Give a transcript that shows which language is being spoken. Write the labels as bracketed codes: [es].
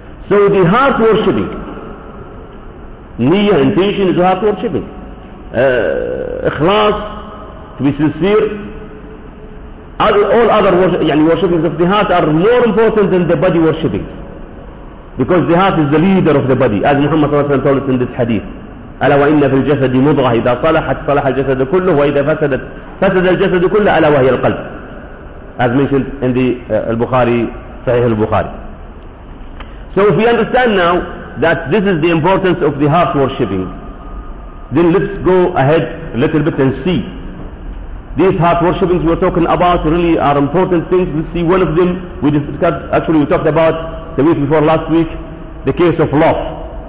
[en] So the heart worshipping, niyyah, intention is heart worshipping. Ikhlas, to be sincere, all other worshipings of the heart are more important than the body worshipping. Because the heart is the leader of the body, as Muhammad told us in this hadith. [ar] ألا وإن في الجسد مضغة إذا صلحت صلح الجسد كله وإذا فسدت فسد الجسد كله ألا وهي القلب. [en] As mentioned in the Bukhari, Sahih al-Bukhari. So if we understand now that this is the importance of the heart worshipping, then let's go ahead a little bit and see. These heart worshippings we're talking about really are important things. Let's see one of them. We discussed, actually we talked about the week before last week, the case of love.